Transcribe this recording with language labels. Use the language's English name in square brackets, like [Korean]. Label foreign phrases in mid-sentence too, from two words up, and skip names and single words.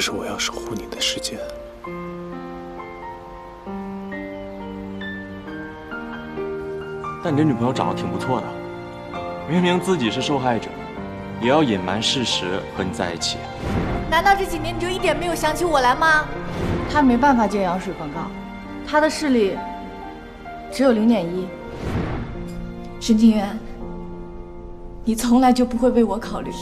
[Chinese] 是我要守護你的時間。但你這女朋友長得挺不錯的，明明自己是受害者，也要隱瞞事實和你在一起。難道這幾年你就一點沒有想起我來嗎？他沒辦法接羊水廣告，他的視力只有0.1。沈清源，你從來就不會為我考慮。